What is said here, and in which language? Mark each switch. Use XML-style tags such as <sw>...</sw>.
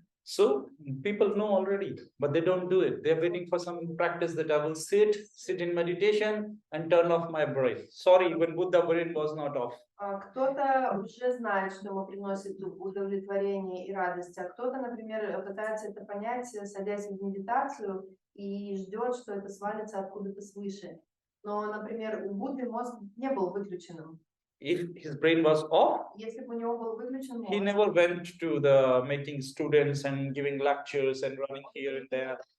<en>So people know already, but they don't do it. They're waiting for some practice that I will sit in meditation and turn off my brain. Sorry, even Buddha brain was not off.</en> <ru>Кто-то уже знает, что ему приносит удовлетворение и радость, а кто-то, например, пытается это понять, садясь в медитацию и ждет, что это свалится откуда-то свыше. Но, например, у Будды мозг не был выключенным.</ru> <en>If his brain was off,</en> <ru>Если бы у него был выключен</ru> <en>he</en> <ru>мозг,</ru> <en>never went to the making students and giving lectures and running here and there.</en>